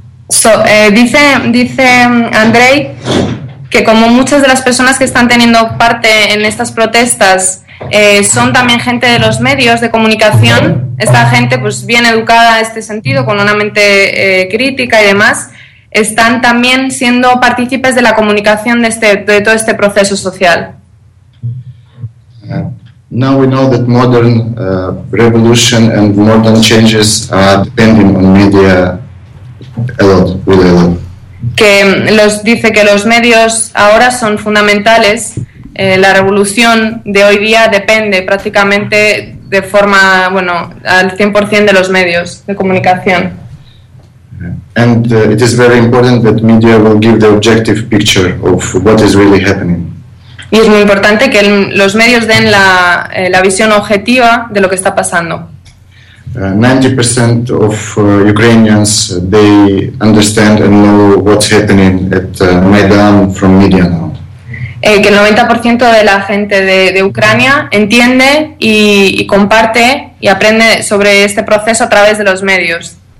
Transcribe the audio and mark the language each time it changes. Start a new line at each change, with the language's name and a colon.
Spanish: so, dice Andrei, que como muchas de las personas que están teniendo parte en estas protestas, son también gente de los medios de comunicación, esta gente pues bien educada en este sentido, con una mente crítica y demás, están también siendo partícipes de la comunicación de todo este proceso social.
English: Now we know that modern revolution and modern changes are depending on media a lot.
Spanish: Que los dice que los medios ahora son fundamentales. La revolución de hoy día depende prácticamente de forma, bueno, al 100% de los medios de comunicación.
English: And it is very important that media will give the objective picture of what is really happening.
Spanish: Y es muy importante que los medios den la visión objetiva de lo que está pasando.
English: 90% of Ukrainians, they understand and know what's happening at Maidan from media now.
Spanish: Que el 90% de la gente de Ucrania entiende y comparte y aprende sobre este proceso a través de los medios.